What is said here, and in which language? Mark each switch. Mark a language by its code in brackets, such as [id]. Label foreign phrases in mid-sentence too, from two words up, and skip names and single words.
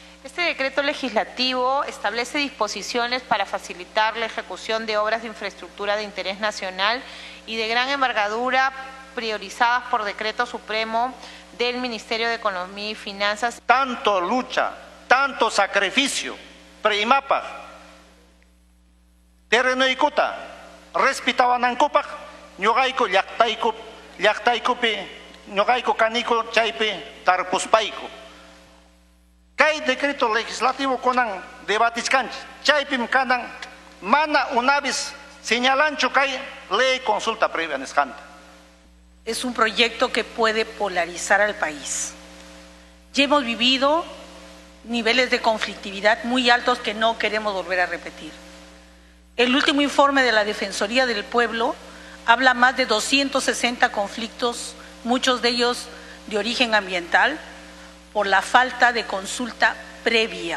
[es] Este decreto legislativo establece disposiciones para facilitar la ejecución de obras de infraestructura de interés nacional y de gran envergadura priorizadas por decreto supremo del Ministerio de Economía y Finanzas. Tanto lucha, tanto sacrificio, [qu] preimapa, terreno ikuta, respitawanankupak, ñuqayku llaqtaykupi, ñuqayku kaniko chaypi tarpuspayku. Kay [es] decreto legislativo [qu] kunan debatiskanchis, chaypim kanan mana [es] una vez [qu] señalanchu kay [es] ley consulta previa [qu] nisqanta. [es] Es un proyecto que puede polarizar al país. Ya hemos vivido niveles de conflictividad muy altos que no queremos volver a repetir. El último informe de la Defensoría del Pueblo habla más de 260 conflictos, muchos de ellos de origen ambiental, por la falta de consulta previa.